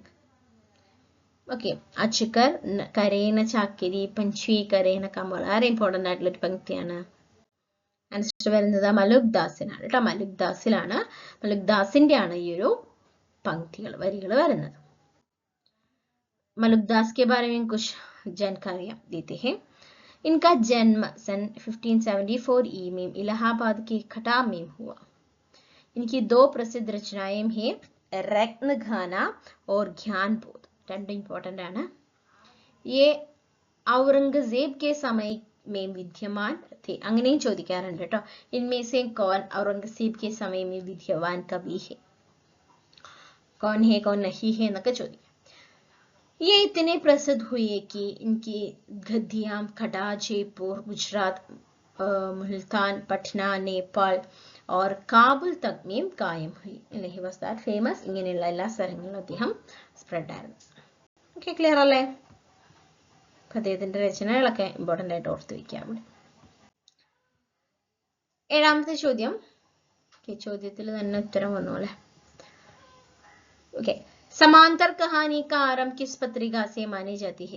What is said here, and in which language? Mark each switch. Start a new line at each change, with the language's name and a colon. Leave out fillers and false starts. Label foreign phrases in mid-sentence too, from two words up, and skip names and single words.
Malayalam: ഓക്കെ,
Hindi: अजगर करे न चाकरी पंछी करे न काम
Malayalam: വളരെ ഇമ്പോർട്ടൻ്റ് ആയിട്ടുള്ള ഒരു പങ്ക്തിയാണ്. ആൻസർ വരുന്നത് മലുക് ദാസിനാണ് കേട്ടോ. മലുക് ദാസിലാണ്, മലുക് ദാസിന്റെ ആണ് ഈ ഒരു വരികൾ വരുന്നത്.
Hindi: മലുക് ദാസ് के बारे में कुछ जानकारियां देते हैं. इनका जन्म सन 1574 ई में इलाहाबाद के खटा में हुआ. इनकी 2 प्रसिद्ध रचनाएं हैं, रत्नखाना और ज्ञानबोध.
Malayalam: രണ്ട് इम्पोर्टेंट ആണ്.
Hindi: ये औरंगजेब के समय में विद्यमान थे.
Malayalam: അങ്ങനെയും ചോദിക്കാറുണ്ട് കേട്ടോ.
Hindi: इनमें से कौन औरंगजेब के समय में विद्यमान कवि है? कौन है कौन नहीं है
Malayalam: എന്നൊക്കെ ചോദിക്കും.
Hindi: ये इतने प्रसिद्ध हुए कि इनकी गद्दियां खड़ा, जयपुर, गुजरात, मुल्तान, पटना, नेपाल और काबुल तक में कायम हुई.
English: he was that famous.
Malayalam: ഇങ്ങനെയുള്ള എല്ലാ സ്ഥലങ്ങളിലും അദ്ദേഹം സ്പ്രെഡ് ആയിരുന്നു. ഓക്കെ, ക്ലിയർ അല്ലേ? അദ്ദേഹത്തിന്റെ രചനകളൊക്കെ ഇമ്പോർട്ടൻ്റ് ആയിട്ട് ഓർത്ത് വയ്ക്കാം. 7ാമത്തെ ചോദ്യം. ചോദ്യത്തിൽ തന്നെ ഉത്തരം വന്നു അല്ലെ.
Hindi: ओके, समांतर कहानी का आरंभ किस पत्रिका से मानी जाती है?